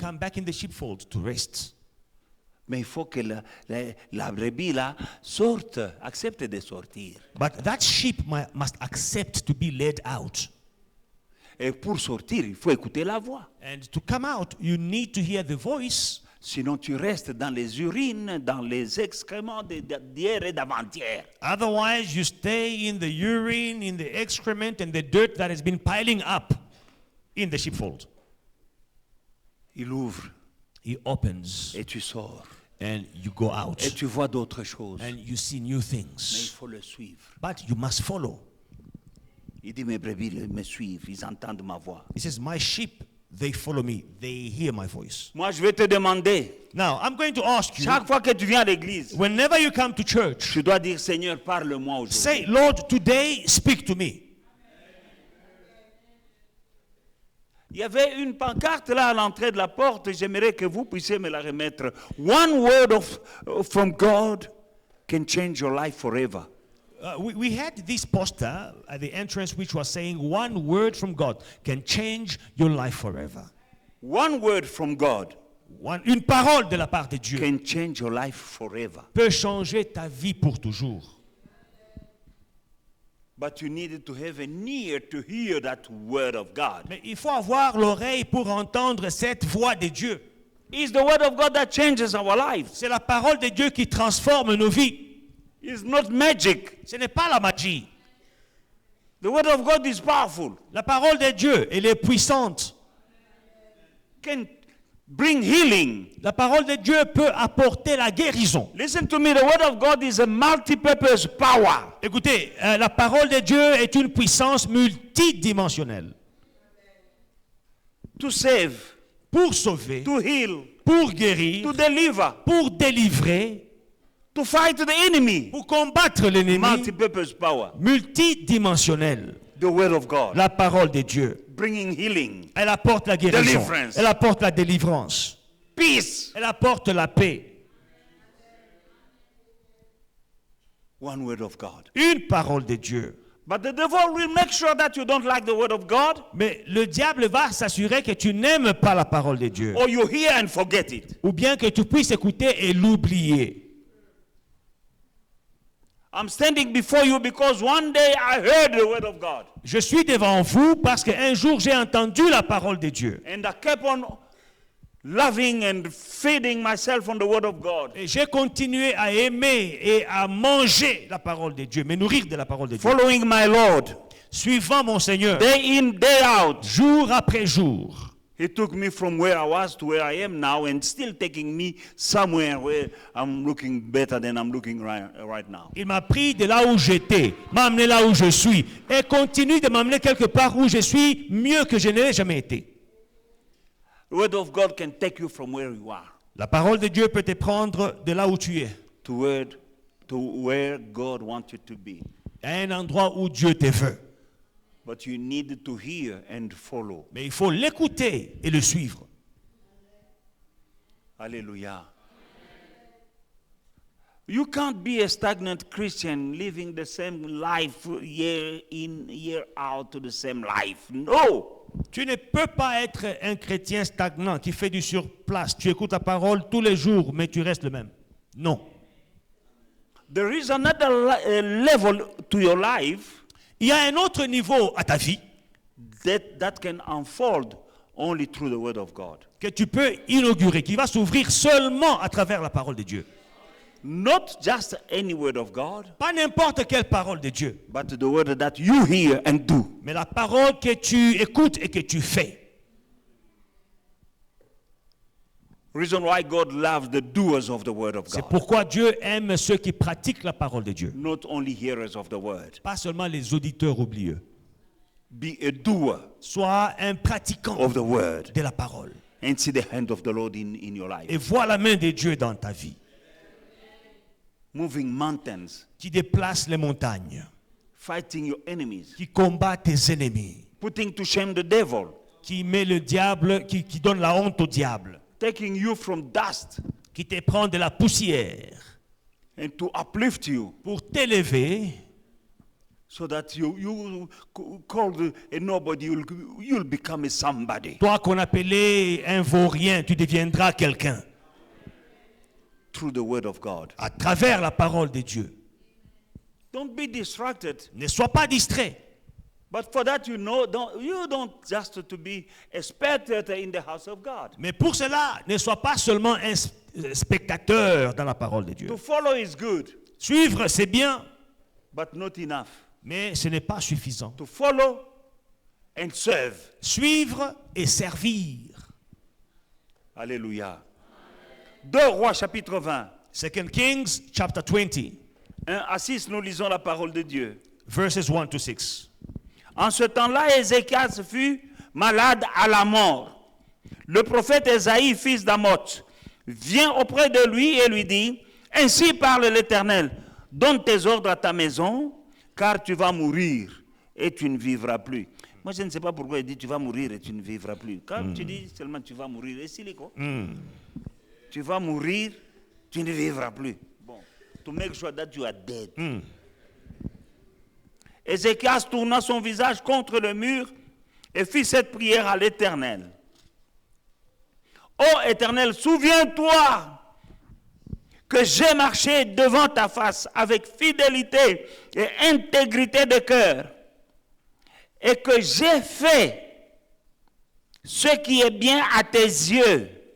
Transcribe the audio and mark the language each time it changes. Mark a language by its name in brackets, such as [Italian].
[English] come back in the sheepfold to rest. [French] Mais il faut que la brebis là sorte, accepte de sortir. [English] But that sheep must accept to be led out. [French] Et pour sortir, il faut écouter la voix. [English] And to come out, you need to hear the voice. [French] Sinon, tu restes dans les urines, dans les excréments d'hier et d'avant-hier. [English] Otherwise, you stay in the urine, in the excrement, and the dirt that has been piling up in the sheepfold. [French] Il ouvre [English] He opens, [French] et tu sors. [English] and you go out, [French] Et tu vois d'autres choses. [English] and you see new [French] Mais il [English] things. [French] faut le suivre. [English] But you must follow. [French] Il dit, mes brebis me suivent, ils entendent ma voix. [English] He says, my sheep, they follow me. They hear my voice. [French] Moi, je vais te demander, [English] Now, I'm going to ask you, [French] chaque fois que tu viens à l'église, [English] whenever you come to church, [French] tu dois dire, Seigneur, parle-moi aujourd'hui. [English] say, Lord, today speak to me. [French] Il y avait une pancarte là à l'entrée de la porte, j'aimerais que vous puissiez me la remettre. [English] One word from God can change your life forever. We had this poster at the entrance which was saying, one word from God can change your life forever. One word from God [French] Une parole de la part de Dieu [English] can change your life forever. [French] peut changer ta vie pour toujours. [English] But you needed to have an ear to hear that word of God. [French] Mais il faut avoir l'oreille pour entendre cette voix de Dieu. [English] It's the word of God that changes our lives. [French] C'est la parole de Dieu qui transforme nos vies. [English] It's not magic. [French] Ce n'est pas la magie. [English] The word of God is powerful. [French] La parole de Dieu, elle est puissante. [English] Can bring healing. [French] La parole de Dieu peut apporter la guérison. [English] Listen to me, the word of God is a multi-purpose power. [French] Écoutez, la parole de Dieu est une puissance multidimensionnelle. [English] To save, [French] Pour sauver, [English] to heal, [French] pour guérir, [English] to deliver, [French] pour délivrer, [English] to fight the enemy. [French] pour combattre l'ennemi, [English] Multi-purpose power. [French] multidimensionnelle. [English] The word of God. [French] La parole de Dieu. [English] Bringing healing, [French] Elle apporte la guérison. [English] Deliverance. [French] Elle apporte la délivrance. [English] peace. [French] Elle apporte la paix. [English] One word of God. [French] Une parole de Dieu. [English] But the devil will make sure that you don't like the word of God, [French] Mais le diable va s'assurer que tu n'aimes pas la parole de Dieu. [English] or you hear and forget it. [French] Ou bien que tu puisses écouter et l'oublier. [English] I'm standing before you because one day I heard the word of God. [French] Je suis devant vous parce qu'un jour j'ai entendu la parole de Dieu. [English] And I kept on loving and feeding myself on the word of God. [French] Et j'ai continué à aimer et à manger la parole de Dieu, me nourrir de la parole de Dieu. [English] Following my Lord. [French] Suivant mon Seigneur, [English] Day in, day out. [French] jour après jour. [English] He took me from where I was to where I am now and still taking me somewhere where I'm looking better than I'm looking right now. [French] Il m'a pris de là où j'étais, m'a amené là où je suis, et continue de m'amener quelque part où je suis mieux que je n'ai jamais été. [English] The word of God can take you from where you are [French] La parole de Dieu peut te prendre de là où tu es, [English] to where God wants you to be. [French] à un endroit où Dieu te veut. [English] But you need to hear and follow. [French] Mais il faut l'écouter et le suivre. [English] Hallelujah. You can't be a stagnant Christian living the same life year in, year out to the same life. No. [French] Tu ne peux pas être un chrétien stagnant qui fait du surplace. Tu écoutes la parole tous les jours, mais tu restes le même. Non. [English] There is another level to your life. [French] Il y a un autre niveau à ta vie [English] that can unfold only through the word of God. [French] que tu peux inaugurer, qui va s'ouvrir seulement à travers la parole de Dieu. [English] Not just any word of God, [French] Pas n'importe quelle parole de Dieu, [English] but the word that you hear and do. [French] mais la parole que tu écoutes et que tu fais. [English] Reason why God loves the doers of the word of [French] C'est [English] God, [French] pourquoi Dieu aime ceux qui pratiquent la parole de Dieu. [English] not only hearers of the word. [French] Pas seulement les auditeurs oublieux. [English] Be a doer [French] Sois un pratiquant [English] of the word [French] de la parole. [English] and see the hand of the Lord in your life. [French] Et vois la main de Dieu dans ta vie, [English] Moving mountains, [French] qui déplace les montagnes, [English] fighting your enemies, [French] qui combat tes ennemis, [English] putting to shame the devil, [French] qui met le diable, qui donne la honte au diable, [English] taking you from dust [French] qui te prend de la poussière [English] and to uplift you [French] pour t'élever, [English] so that you called a nobody, you'll become a somebody [French] toi qu'on appelait un vaurien, tu deviendras quelqu'un [English] through the word of God. [French] à travers la parole de Dieu. [English] Don't be distracted. [French] Ne sois pas distrait. [English] But for that, you don't just to be a spectator in the house of God. [French] Mais pour cela, ne sois pas seulement un spectateur dans la parole de Dieu. [English] To follow is good, [French] Suivre, c'est bien, [English] but not enough. [French] mais ce n'est pas suffisant. [English] To follow and serve. [French] Suivre et servir. Alléluia. 2 Rois chapitre 20. [English] 2 Kings chapter 20, [French] 1 à 6, nous lisons la parole de Dieu. [English] verses 1 to 6. [French] En ce temps-là, Ézéchias fut malade à la mort. Le prophète Ésaïe, fils d'Amoth, vient auprès de lui et lui dit, « Ainsi parle l'Éternel, donne tes ordres à ta maison, car tu vas mourir et tu ne vivras plus. » Moi, je ne sais pas pourquoi il dit, « Tu vas mourir et tu ne vivras plus. » Quand tu dis seulement, « Tu vas mourir », et c'est quoi? Tu vas mourir, tu ne vivras plus. [English] Bon, to make sure that you are dead. [French] Ézéchias tourna son visage contre le mur et fit cette prière à l'Éternel. Ô Éternel, souviens-toi que j'ai marché devant ta face avec fidélité et intégrité de cœur et que j'ai fait ce qui est bien à tes yeux.